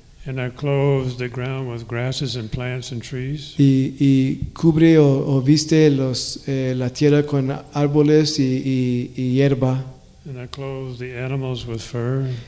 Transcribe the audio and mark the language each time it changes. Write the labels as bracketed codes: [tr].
[en] And I clothed the ground with grasses and plants and trees. [es] Y cubrí o viste los la tierra con árboles y hierba. [en] And I clothed the animals with fur.